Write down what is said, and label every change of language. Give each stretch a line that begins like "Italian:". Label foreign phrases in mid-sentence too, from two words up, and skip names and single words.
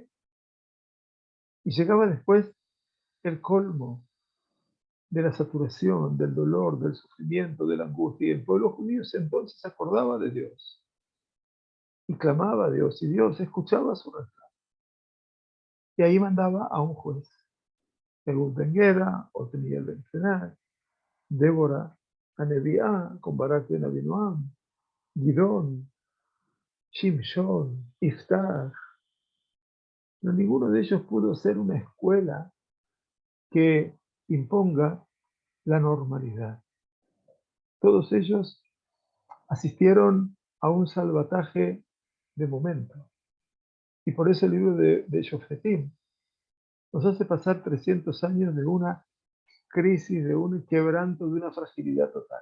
Spanish: Y llegaba después el colmo de la saturación, del dolor, del sufrimiento, de la angustia. Y el pueblo judío entonces se acordaba de Dios y clamaba a Dios, y Dios escuchaba su reclamo. Y ahí mandaba a un juez, Ehud ben Gera, Otniel ben Kenaz, Débora, Anebiá, con Barak ben Abinoam, Gidón, Shimshon, Iftach. Pero ninguno de ellos pudo ser una escuela que imponga la normalidad. Todos ellos asistieron a un salvataje de momento. Y por eso el libro de Shofetim nos hace pasar 300 años de una crisis, de un quebranto, de una fragilidad total.